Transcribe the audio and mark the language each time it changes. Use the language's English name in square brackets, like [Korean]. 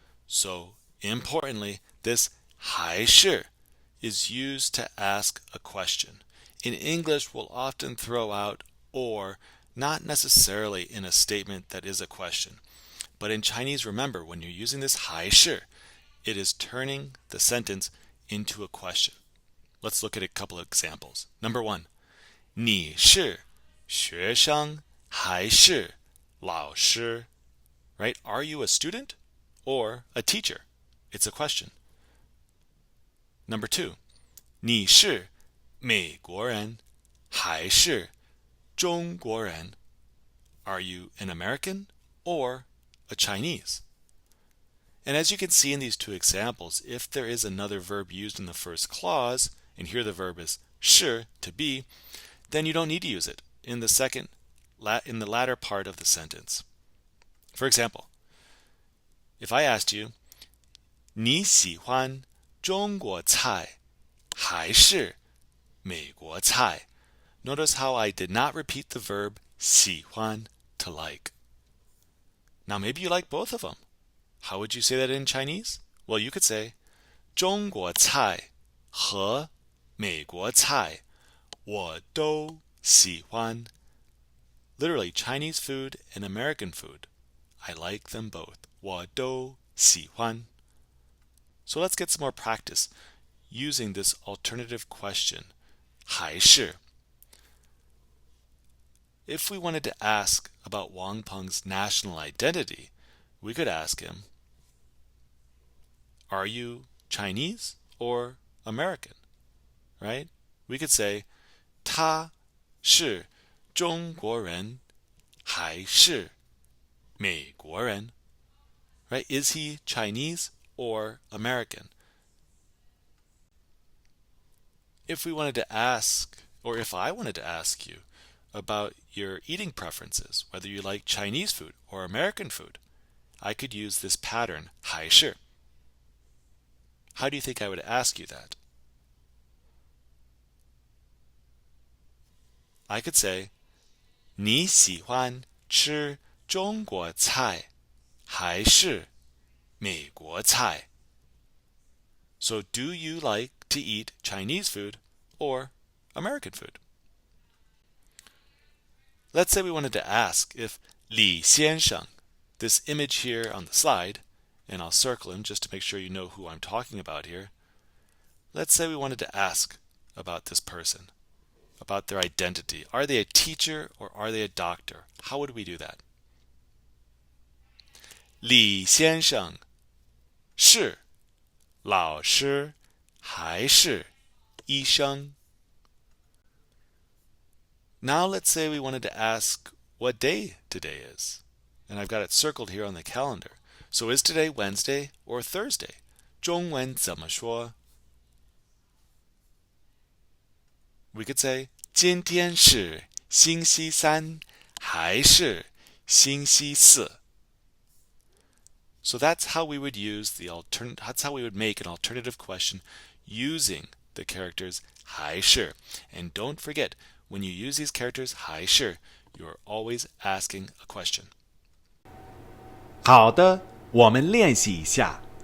[English] So importantly, this 还是 is used to ask a question. In English, we'll often throw out or, not necessarily in a statement that is a question. But in Chinese, remember, when you're using this 还是, it is turning the sentence into a question. Let's look at a couple of examples. Number 1, [Chinese] 你是学生还是老师? [English] Right? Are you a student or a teacher? It's a question. Number 2, [Chinese] 你是美国人还是中国人? [English] Are you an American or a Chinese? And as you can see in these two examples, if there is another verb used in the first clause, and here the verb is 是, to be, then you don't need to use it in the latter part of the sentence. For example, if I asked you, [Chinese] 你喜欢中国菜还是美国菜? [English] Notice how I did not repeat the verb 喜欢, to like. Now maybe you like both of them. How would you say that in Chinese? Well, you could say [Chinese] 中国菜和美国菜我都喜欢. [English] Literally, Chinese food and American food. I like them both. [Chinese] 我都喜欢. [English] So let's get some more practice using this alternative question, 还是. If we wanted to ask about Wang Peng's national identity, we could ask him, are you Chinese or American? Right? We could say, [Chinese] 他是中国人还是美国人? [English] Right? Is he Chinese or American? If we wanted to ask, or if I wanted to ask you about your eating preferences, whether you like Chinese food or American food, I could use this pattern, 还是. How do you think I would ask you that? I could say, [Chinese] 你喜欢吃中国菜还是美国菜? [English] So do you like to eat Chinese food or American food? Let's say we wanted to ask if Li 先生, this image here on the slide, and I'll circle him just to make sure you know who I'm talking about here. Let's say we wanted to ask about this person, about their identity. Are they a teacher or are they a doctor? How would we do that? [Chinese] 李先生是老师还是医生? [English] Now let's say we wanted to ask what day today is. And I've got it circled here on the calendar. So is today Wednesday or Thursday? [Chinese] 中文怎么说? [English] We could say [Chinese] 今天是星期三还是星期四? [English] So that's how we would use that's how we would make an alternative question using the characters 还是. And don't forget, when you use these characters 还是, you're always asking a question. [Chinese] 好的，我们练习一下。